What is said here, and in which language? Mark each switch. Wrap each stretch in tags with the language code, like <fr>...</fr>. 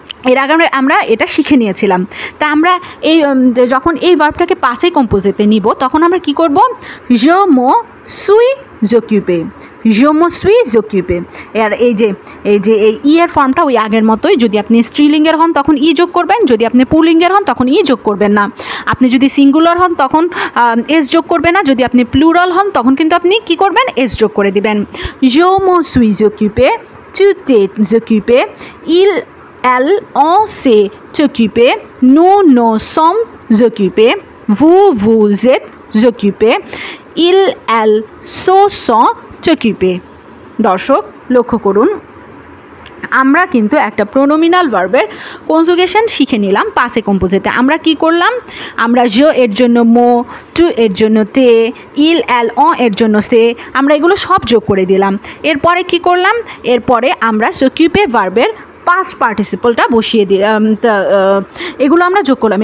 <bn>এর আগে আমরা এটা শিখে নিয়েছিলাম। তা আমরা এই যখন এই ভার্বটাকে পাসে কম্পোজিটে নিব তখন আমরা কি করব,</bn> <fr>je me suis occupé,</fr> <bn>je me suis occupé। আর এই যে এই ই এর ফর্মটা ওই আগের মতোই, যদি আপনি স্ত্রীলিঙ্গের হন তখন ই যোগ করবেন, যদি আপনি পুলিঙ্গের হন তখন ই যোগ করবেন না। আপনি যদি সিঙ্গুলার হন তখন এস যোগ করবেন না, যদি আপনি প্লুরাল হন তখন কিন্তু আপনি কি করবেন, এস যোগ করে দিবেন।</bn> <fr>je me suis occupé, tu t'es occupé, elle, on s'est occupé, nous nous sommes occupés, vous êtes occupés, ils, elles se sont occupés।</fr> <bn>দর্শক লক্ষ্য করুন, আমরা কিন্তু একটা প্রোনোমিনাল ভার্বের কনজুগেশন শিখে নিলাম পাসে কম্পোজিটে। আমরা কি করলাম, আমরা জো এর জন্য মো, টু এর জন্য তে, ইল এল অ এর জন্য সে, আমরা এগুলো সব যোগ করে দিলাম। এরপরে কি করলাম, এরপরে আমরা সকিউপে ভার্বের পাস্ট পার্টিসিপলটা বসিয়ে দিলাম, এগুলো আমরা যোগ করলাম।</bn>